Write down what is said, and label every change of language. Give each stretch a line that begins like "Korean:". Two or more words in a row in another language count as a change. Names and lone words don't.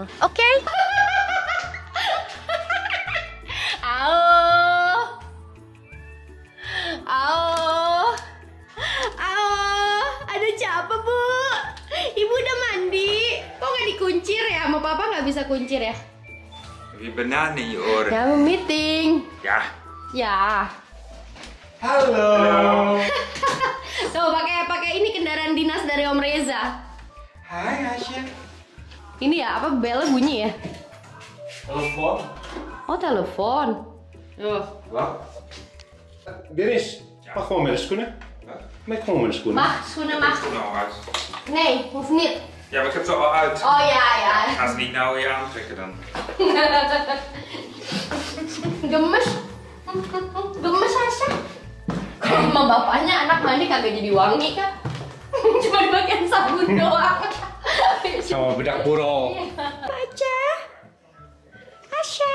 Indonesian: Oke? Ada siapa bu? Ibu udah mandi. Kok nggak dikuncir ya? Sama papa nggak bisa kuncir ya?
Dutch: Wie bananen in je oren.
Indonesian: Ya mau meeting. Ja. Ya. Halo. Tuh pakai ini kendaraan dinas dari Om Reza. Hai Hasya. Ini ya apa belnya bunyi ya? Telepon. Oh telepon.
Dutch: Wat? Dennis, mag gewoon met de schoenen. Met gewoon met de schoenen. Mag, schoenen mag. Nou uit. Nee, hoeft niet. Ja, maar ik heb ze al uit. Oh ja, ja. Ga ze niet nou weer aantrekken dan.
Indonesian: Gemes. Gemes Hasya. Kalau sama bapaknya anak mandi kagak jadi wangi kan? Cuma dipakein sabun doang. Sama bedak burung. Paca. Hasya.